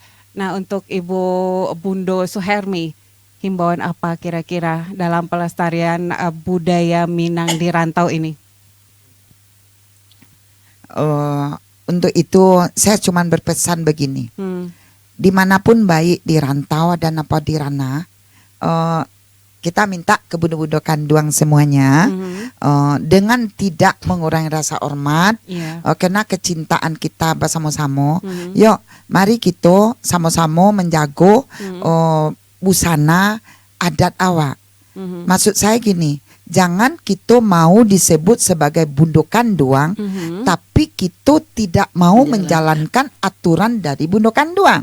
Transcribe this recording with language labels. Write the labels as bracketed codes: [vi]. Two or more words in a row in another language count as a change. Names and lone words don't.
[id] Nah, untuk Ibu Bundo Suhermi, himbauan apa kira-kira dalam pelestarian budaya Minang di rantau ini? Untuk itu saya cuma berpesan begini. dimanapun baik di rantau dan apa di ranah, kita minta ke bundo-bundo kanduang semuanya dengan tidak mengurangi rasa hormat, karena kecintaan kita bersama-sama. Yuk, mari kita sama-sama menjaga busana adat awak. Maksud saya gini, jangan kita mau disebut sebagai bundo kanduang, tapi kita tidak mau menjalankan aturan dari bundo kanduang.